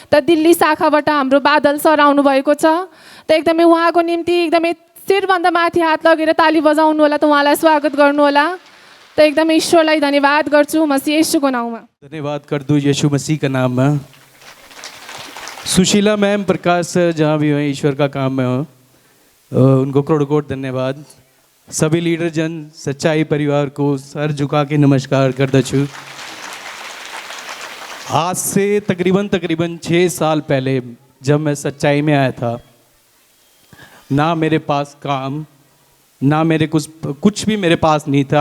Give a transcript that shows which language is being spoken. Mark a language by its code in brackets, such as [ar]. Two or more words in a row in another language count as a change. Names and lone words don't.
[ne] त दिल्ली शाखाबाट हाम्रो बादल सर आउनुभएको छ। त एकदमै उहाँको निम्ति एकदमै शिरभन्दा माथि हात लगेर ताली बजाउनु होला, त उहाँलाई स्वागत गर्नु होला। त एकदमै ईश्वरलाई धन्यवाद गर्छु मसीह यीशुको नाउँमा। [hi] धन्यवाद कर दूं यीशु मसीह का नाम में। सुशीला मैम, प्रकाश सर जहाँ भी हैं, ईश्वर का काम में हो, उनको करोड़ करोड़ धन्यवाद। सभी लीडर जन, सच्चाई परिवार को सर झुका के नमस्कार करता छूँ। आज से तकरीबन 6 साल पहले जब मैं सच्चाई में आया था, ना मेरे पास काम, ना मेरे कुछ भी मेरे पास नहीं था।